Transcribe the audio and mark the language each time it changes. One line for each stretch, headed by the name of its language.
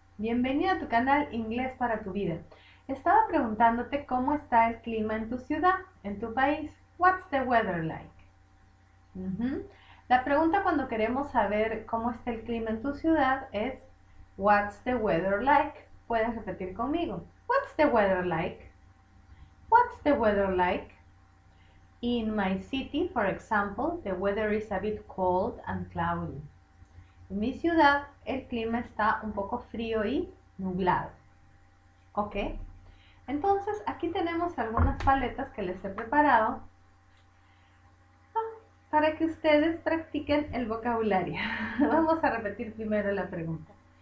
Spanish: Bienvenido a tu canal Inglés para tu vida. Estaba preguntándote cómo está el clima en tu ciudad, en tu país.
English: What's the weather like?
Spanish: La pregunta cuando queremos saber cómo está el clima en tu ciudad es What's the weather like? Puedes repetir conmigo.
English: What's the weather like? What's the weather like? In my city, for example, the weather is a bit cold and cloudy.
Spanish: En mi ciudad, el clima está un poco frío y nublado. ¿Ok? Entonces, aquí tenemos algunas paletas que les he preparado para que ustedes practiquen el vocabulario. Vamos a repetir primero la pregunta.